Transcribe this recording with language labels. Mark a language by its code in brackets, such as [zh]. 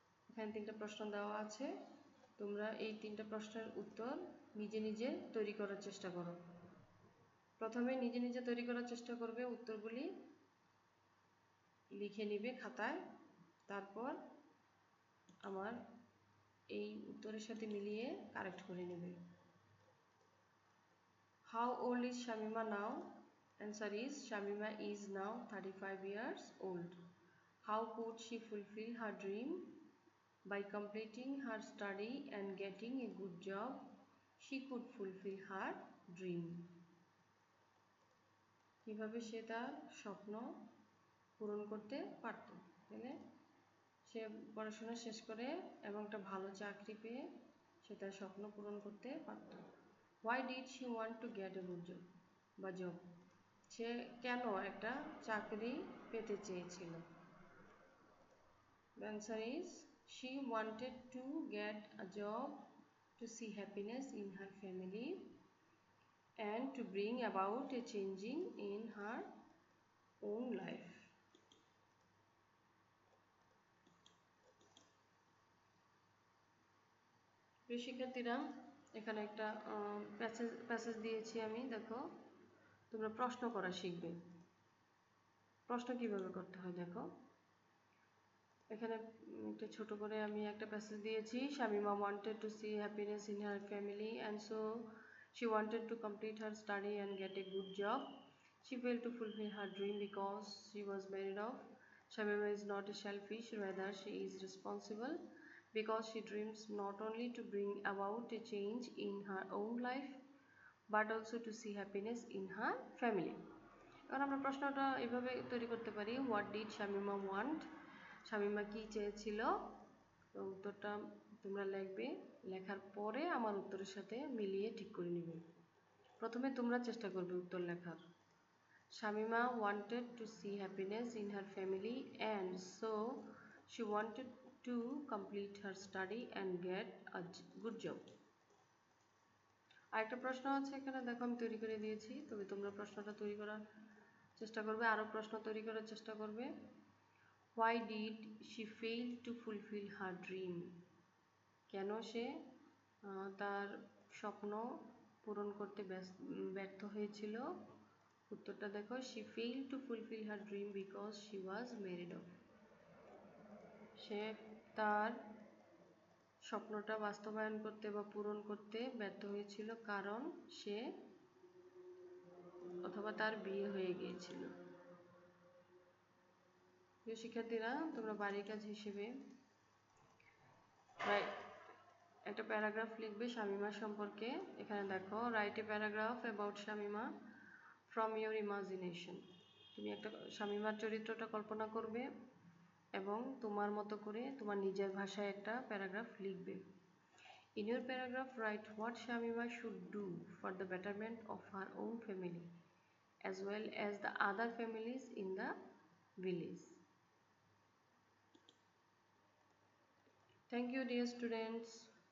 [bn] এখানে তিনটা প্রশ্ন দেওয়া আছে, তোমরা এই তিনটা প্রশ্নের উত্তর নিজে নিজে তৈরি করার চেষ্টা করো। প্রথমে নিজে নিজে তৈরি করার চেষ্টা করবে, উত্তরগুলি লিখে নিবে খাতায়, তারপর আমার এই উত্তরের সাথে মিলিয়ে কারেক্ট করে নেবে। [en] How old is Shamima now? Answer is Shamima is now 35 years old. How could she fulfill her dream? By completing her study and getting a good job, she could fulfill her dream. [bn] কিভাবে সে তার স্বপ্ন পূরণ করতে পারত? তাহলে সে পড়াশোনা শেষ করে এবং একটা ভালো চাকরি পেয়ে সে তার স্বপ্ন পূরণ করতে পারত। [en] Why did she want to get a good job বা job? [bn] সে কেন একটা চাকরি পেতে চেয়েছিল? [en] The answer is she wanted to get a job to see happiness in her family and to bring about a changing in her own life. [bn] প্রিয় শিক্ষার্থীরা, এখানে একটা প্যাসেজ দিয়েছি আমি, দেখো তোমরা প্রশ্ন করা শিখবে। প্রশ্ন কিভাবে করতে হয় দেখো। এখানে একটা ছোট করে আমি একটা প্যাসেজ দিয়েছি। [en] Shamima wanted to see happiness in her family and so she wanted to complete her study and get a good job. She failed to fulfill her dream because she was married off. Shamima is not selfish, rather she is responsible because she dreams not only to bring about a change in her own life but also to see happiness in her family. [bn] এবার আমরা প্রশ্নটা এভাবে তৈরি করতে পারি, [en] what did Shamima want, [bn] Shamima কি চেয়েছিল। তো উত্তরটা তোমরা লিখবে, লেখার পরে আমার উত্তরের সাথে মিলিয়ে ঠিক করে নিবে। প্রথমে তোমরা চেষ্টা করবে উত্তর লেখার। [en] Shamima wanted to see happiness in her family and so she wanted to complete her study and get a good job. [bn] আরেকটা প্রশ্ন আছে এখানে দেখো আমি তৈরি করে দিয়েছি, তবে তোমরা প্রশ্নটা তৈরি করার চেষ্টা করবে, আরো প্রশ্ন তৈরি করার চেষ্টা করবে। [en] Why did she fail to fulfill her dream? [bn] কেন সে তার স্বপ্ন পূরণ করতে ব্যর্থ হয়েছিল। উত্তরটা দেখো, [en] she failed to fulfill her dream because she was married off. [bn] সে তার স্বপ্নটা বাস্তবায়ন করতে বা পূরণ করতে ব্যর্থ হয়েছিল কারণ সে অথবা তার বিয়ে হয়ে গিয়েছিল। প্রিয় শিক্ষার্থীরা, তোমরা বাড়ির কাজ হিসেবে একটা প্যারাগ্রাফ লিখবে শামিমা সম্পর্কে। এখানে দেখো, [en] Write a paragraph about Shamima from your imagination. [bn] তুমি একটা শামিমার চরিত্রটা কল্পনা করবে এবং তোমার মতো করে তোমার নিজের ভাষায় একটা প্যারাগ্রাফ লিখবে। [en] In your paragraph, write what Shamima should do for the betterment of her own family as well as the other families in the village. Thank you, dear students.